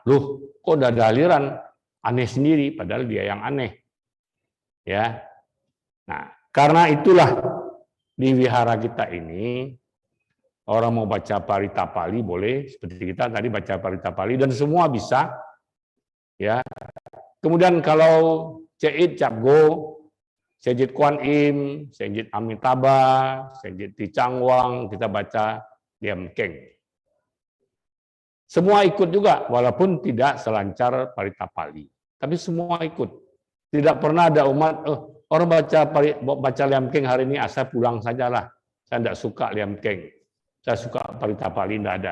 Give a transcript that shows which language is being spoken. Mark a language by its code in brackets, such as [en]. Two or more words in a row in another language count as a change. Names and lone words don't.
[id] Loh, kok tidak ada aliran? Aneh sendiri, padahal dia yang aneh. Ya. Nah, karena itulah di wihara kita ini, orang mau baca Parita Pali boleh, seperti kita tadi baca Parita Pali, dan semua bisa. Ya. Kemudian kalau Ceit Capgo, Sejit Kuan Im, Sejit Amitabha, Sejit Ticangwang, kita baca Liam Keng. Semua ikut juga, walaupun tidak selancar Parita Pali. Tapi semua ikut. Tidak pernah ada umat, orang baca Liam Keng hari ini, asal pulang sajalah. Saya tidak suka Liam Keng. Saya suka Parita Pali, tidak ada.